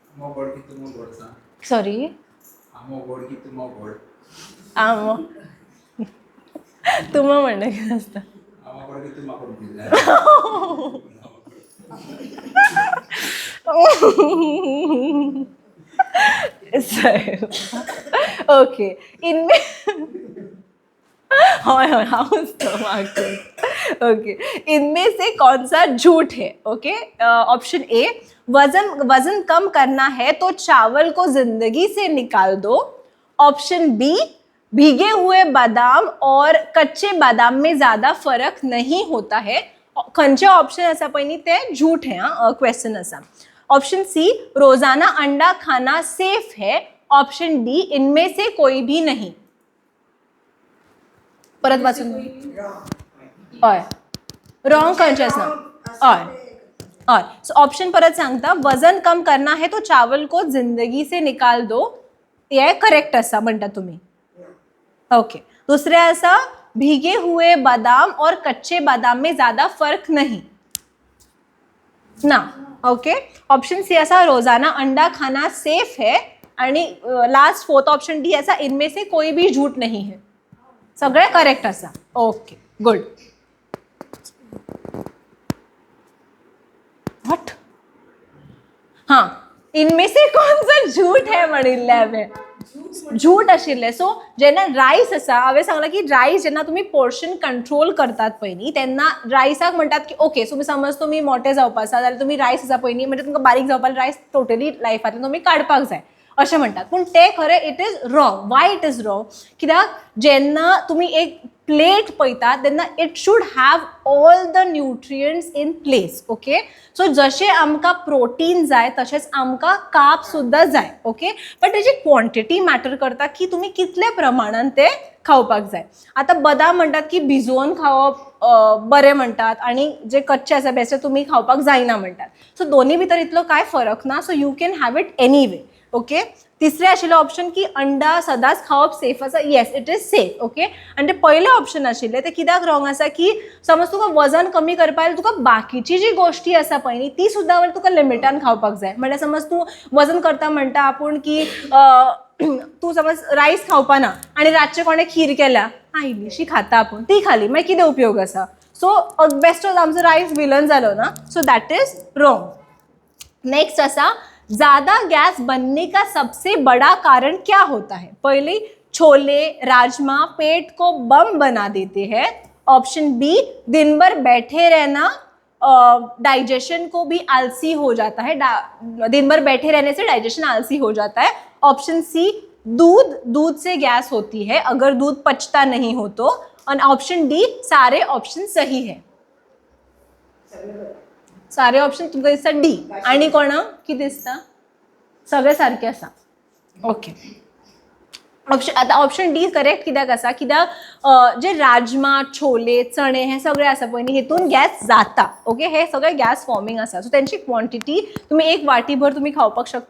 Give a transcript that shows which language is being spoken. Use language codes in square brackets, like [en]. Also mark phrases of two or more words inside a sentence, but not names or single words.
[kok] सॉरी, आमो तुम म्हणणं कितें आसता. ओके. [hi] इनमें ओके, इनमें से कौन सा झूठ है. ओके. [en] option A, [hi] वजन कम करना है तो चावल को जिंदगी से निकाल दो. [en] option B, [hi] भीगे हुए बादाम और कच्चे बादाम में ज्यादा फर्क नहीं होता है. [kok] खंयचे ऑप्शन आसा पळय न्ही ते [hi] झूठ है. [kok] क्वेश्चन आसा. [en] option C, [hi] रोजाना अंडा खाना सेफ है. [en] option D, [hi] इनमें से कोई भी नहीं. [kok] परत वाचून. हय, रॉंग खंयचे आसा. हय हय. सो ऑप्शन परत सांगता. [hi] वजन कम करना है तो चावल को जिंदगी से निकाल दो, ये [kok] करेक्ट आसा म्हणटा तुम्ही. [hi] ओके. [kok] दुसरे आसा, [hi] भीगे हुए बादाम और कच्चे बादाम में ज्यादा फर्क नहीं ना. ओके. [en] option C [hi] असा, रोजाना अंडा खाना सेफ है. [kok] आणि [en] last 4th option D [kok] असा, [hi] इनमें से कोई भी झूठ नहीं है. [kok] सगळे करेक्ट असा. [en] OK, good. What. [kok] हां, [hi] इनमें से कौन सा झूठ है [kok] म्हणिल्लें हांवें. झूठ आशिल्लें. सो जेन्ना रायस आसा, हांवें सांगलां की रायस जेन्ना तुमी [en] portion control [kok] करतात पळय न्ही, तेन्ना रायसाक म्हणटात की ओके, समज तुमी मोठे जावपाक आसा जाल्यार तुमी रायस आसा पळय न्ही, म्हणजे तुमकां बारीक जावपाक रायस टोटली लायफांतल्यान तुमी काडपाक जाय अशें म्हणटात. पूण तें खरें [en] It is wrong. Why it is wrong? [kok] कित्याक जेन्ना तुमी एक प्लेट पळयतात तेन्ना [en] It should have all the nutrients in place. OK. [kok] सो जशें आमकां प्रोटीन जाय तशेंच आमकां कार्ब सुद्दां जाय. ओके. बट तेजी [en] quantity matter [kok] करता की तुमी कितले प्रमाणान ते खावपाक जाय. आतां बदाम म्हणटात की भिजोवन खावप बरें म्हणटात आनी जे कच्चे आसा बेश्टे तुमी खावपाक जायना म्हणटात. सो दोनी भितर इतलो कांय फरक ना. [en] So you can have it any way. OK. [kok] तिसरें आशिल्लें ऑप्शन की अंडा सदांच खावप सेफ आसा. [en] Yes, it is safe. OK. [kok] आनी तें पयलें ऑप्शन आशिल्लें तें कित्याक रॉंग आसा की समज तुका वजन कमी करपाक तुका बाकीची जी गोश्टी आसा पळय न्ही ती सुद्दां तुका लिमिटान खावपाक जाय. म्हणल्यार समज तूं वजन करता म्हणटा आपूण की तूं समज रायस खावपाना आनी रातचें कोणें खीर केल्या, इल्लीशी खाता आपूण, ती खाली, मागीर कितें उपयोग आसा. सो बेश्टोच आमचो रायस विलन जालो ना. [en] So that is wrong. [kok] नेक्स्ट आसा, [hi] ज्यादा गैस बनने का सबसे बड़ा कारण क्या होता है. पहले, छोले राजमा पेट को बम बना देते हैं. [en] option B, [hi] दिन भर बैठे रहना डाइजेशन को भी आलसी हो जाता है. दिन भर बैठे रहने से डाइजेशन आलसी हो जाता है. [en] option C, [hi] दूध से गैस होती है अगर दूध पचता नहीं हो तो. और [en] option D, [hi] सारे ऑप्शन सही है. [kok] सारे ऑप्शन तुमकां दिसता डी. आनी कोणाक कितें दिसता? सगळे सारके आसा. ओके. [en] option D correct [kok] कित्याक आसा, कित्याक जे राजमा, छोले, चणे हे सगळे आसा पळय न्ही, हेतून गॅस जाता. ओके, हे सगळे [en] gas forming [kok] आसा. सो तेंची क्वॉन्टिटी तुमी एक वाटीभर तुमी खावपाक शकता.